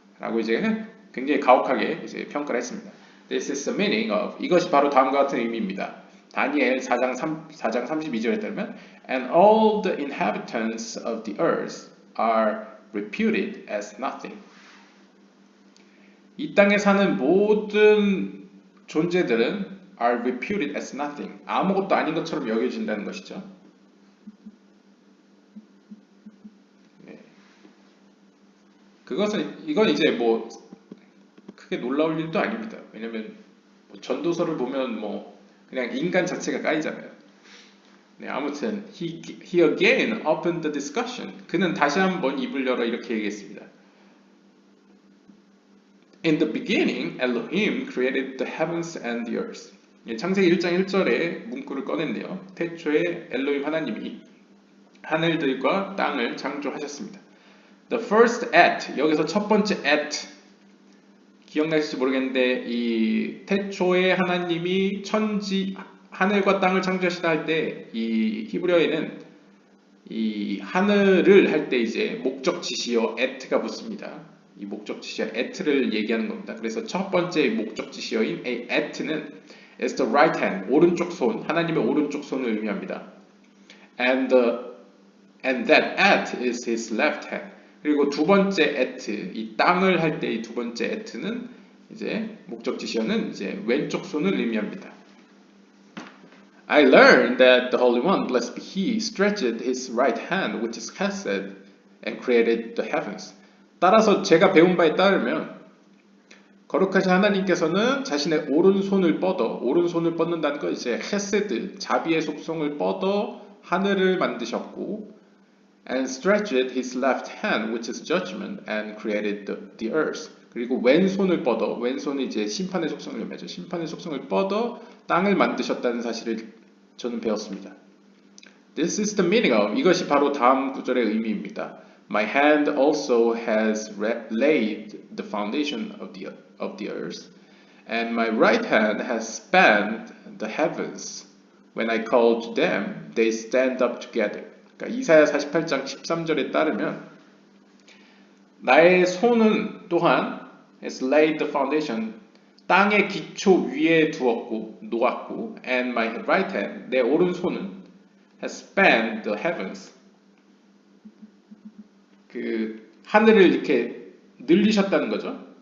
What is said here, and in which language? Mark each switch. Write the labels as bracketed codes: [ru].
[ko] 라고 이제 굉장히 가혹하게 이제 평가를 했습니다. [en] This is the meaning of, [ko] 이것이 바로 다음과 같은 의미입니다. 다니엘 4장 32절에 따르면 [en] And all the inhabitants of the earth are reputed as nothing. [ko] 이 땅에 사는 모든 존재들은 [en] are reputed as nothing. [ko] 아무것도 아닌 것처럼 여겨진다는 것이죠. 네. 이건 이제 뭐 크게 놀라울 일도 아닙니다. 왜냐면 뭐 전도서를 보면 뭐 그냥 인간 자체가 까이잖아요. 네, 아무튼 [en] he again opened the discussion. [ko] 그는 다시 한번 입을 열어 이렇게 얘기했습니다. [en] In the beginning, Elohim created the heavens and the earth. [ko] 창세기 1장 1절에 문구를 꺼냈네요. 태초에 엘로힘 하나님이 하늘들과 땅을 창조하셨습니다. [en] The first at, [ko] 여기서 첫 번째 at, 기억나실지 모르겠는데 이 태초에 하나님이 하늘과 땅을 창조하시다 할 때 이 히브리어에는 이 하늘을 할 때 이제 목적 지시어 at가 붙습니다. 이 목적지시어 at를 얘기하는 겁니다. 그래서 첫 번째 목적지시어인 at는 [en] is the right hand, [ko] 오른쪽 손, 하나님의 오른쪽 손을 의미합니다. [en] And that at is his left hand. [ko] 그리고 두 번째 at, 이 땅을 할 때 이 두 번째 at는 이제 목적지시어는 이제 왼쪽 손을 의미합니다. [en] I learned that the Holy One, blessed be He, stretched His right hand, which is Chesed, and created the heavens. [ko] 따라서 제가 배운 바에 따르면 거룩하신 하나님께서는 자신의 오른손을 뻗는다는 건 이제 헤세드, 자비의 속성을 뻗어 하늘을 만드셨고, [en] and stretched His left hand, which is judgment, and created the earth. [ko] 그리고 왼손을 뻗어, 왼손이 이제 심판의 속성을 의미하죠. 심판의 속성을 뻗어 땅을 만드셨다는 사실을 저는 배웠습니다. [en] This is the meaning of, [ko] 이것이 바로 다음 구절의 의미입니다. [en] My hand also has laid the foundation of the earth, and my right hand has spanned the heavens. When I call to them, they stand up together. [ko] 그러니까 이사야 48장 13절에 따르면 나의 손은 또한 [en] has laid the foundation, [ko] 땅의 기초 위에 두었고 놓았고, [en] and my right hand, [ko] 내 오른손은 [en] has spanned the heavens, [ko] 그 하늘을 이렇게 늘리셨다는 거죠.